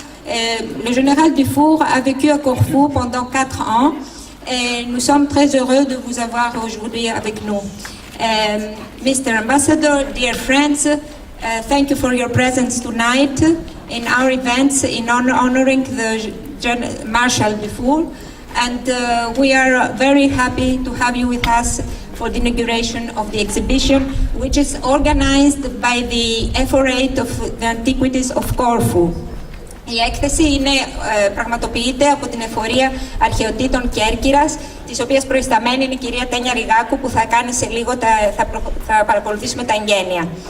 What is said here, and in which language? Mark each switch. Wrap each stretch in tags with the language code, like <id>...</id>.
<fr>Le général Dufour a vécu à Corfou pendant 4 ans et nous sommes très heureux de vous avoir aujourd'hui avec nous.</fr> <en>Mr. Ambassador, dear friends, thank you for your presence tonight in our events in honoring the Marshal Dufour, and we are very happy to have you with us for the inauguration of the exhibition, which is organized by the Ephorate of the Antiquities of Corfu.</en> <el>Η έκθεση πραγματοποιείται από την Εφορία Αρχαιοτήτων Κέρκυρας, της οποίας προϊσταμένη είναι η κυρία Τένια Ριγάκου, που θα κάνει σε λίγο, θα παρακολουθήσουμε τα εγγένεια.</el>